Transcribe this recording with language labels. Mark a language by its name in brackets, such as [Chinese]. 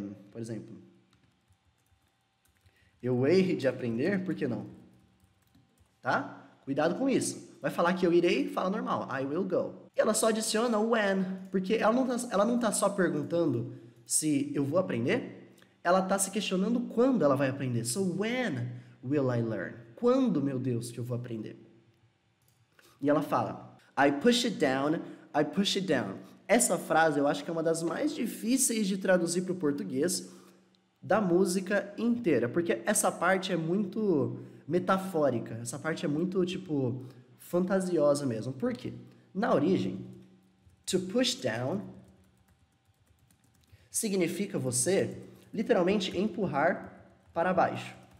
[Portuguese] Por exemplo, eu hei de aprender, por que não? Tá? Cuidado com isso. Vai falar que eu irei, fala normal. [English] I will go. [Portuguese] E ela só adiciona o when, porque ela não tá só perguntando se eu vou aprender, ela tá se questionando quando ela vai aprender. [English] So when will I learn? [Portuguese] Quando, meu Deus, que eu vou aprender? E ela fala, [English] I push it down, I push it down. [Portuguese] Essa frase eu acho que é uma das mais difíceis de traduzir para o português da música inteira, porque essa parte é muito metafórica, essa parte é muito, tipo, fantasiosa mesmo. Por quê? Na origem, to push down significa você, literalmente, empurrar para baixo.